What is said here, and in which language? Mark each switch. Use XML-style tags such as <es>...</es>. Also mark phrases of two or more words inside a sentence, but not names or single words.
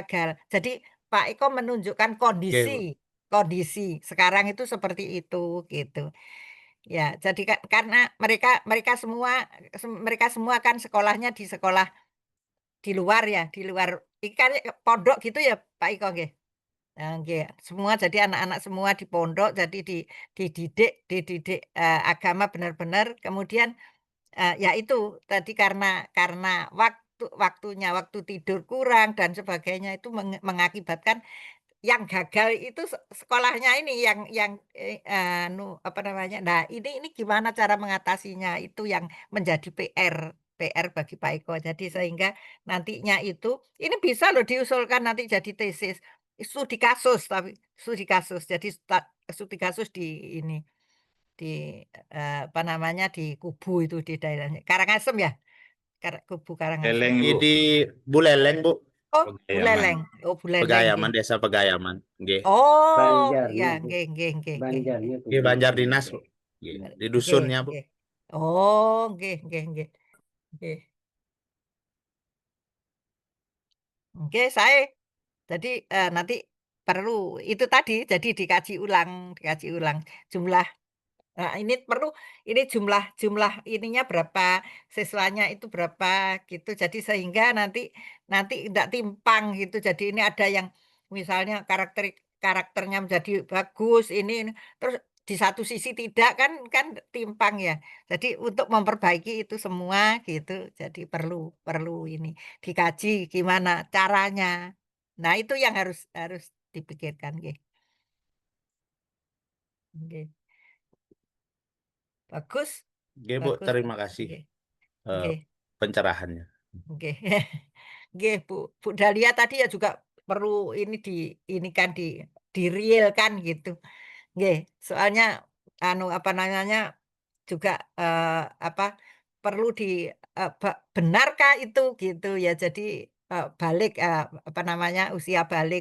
<id>Jadi Pak Eko menunjukkan Nggih, Bu. kondisi kondisi sekarang itu seperti itu gitu. Ya, jadi karena mereka mereka semua kan sekolahnya di sekolah di luar ya, di luar ikan pondok gitu ya Pak Iko nggih. Nah, nggih, semua jadi anak-anak semua di pondok jadi dididik agama benar-benar kemudian ya itu tadi karena waktu tidur kurang dan sebagainya itu mengakibatkan yang gagal itu sekolahnya ini yang apa namanya. Nah, ini gimana cara mengatasinya itu yang menjadi PR bagi Pak Eko. Jadi sehingga nantinya itu ini bisa loh diusulkan nanti jadi tesis studi kasus tapi studi kasus. Jadi studi kasus di ini di apa namanya di Kubu itu di daerahnya Karangasem ya. Kubu Karangasem. Leleng, Bu. Di Buleleng, Bu. Oh, Pegayaman. Buleleng. Oh, Buleleng. Pegayaman, Desa Pegayaman. Nggih. Oh, Banjarnya, ya, Bu.</id> <jv>nggih, nggih, nggih, nggih, nggih.</jv> <id>Banjarnya tuh. Nggih, Banjar Dinas, Bu. Nggih. Di Nggih, dusunnya, Bu.</id> <jv>nggih. Oh, nggih, nggih, nggih. Nggih.</jv> <id>Nggih, saya jadi nanti perlu itu tadi jadi dikaji ulang jumlah. Nah, ini perlu ini jumlah jumlah ininya berapa, siswanya itu berapa gitu. Jadi sehingga nanti nanti tidak timpang gitu. Jadi ini ada yang misalnya karakternya menjadi bagus ini terus di satu sisi tidak kan kan timpang ya. Jadi untuk memperbaiki itu semua gitu. Jadi perlu perlu ini dikaji gimana caranya. Nah, itu yang harus harus dipikirkan nggih. Nggih. Bagus, Nggih, Bu. bagus, Terima Pak. kasih Nggih. eh, Nggih. pencerahannya. Oke. Nggih, Bu Dahlia tadi ya juga perlu ini kan di real kan gitu. Nggih, soalnya anu apa namanya juga apa perlu benarkah itu gitu ya. Jadi balik apa namanya usia balik.</id>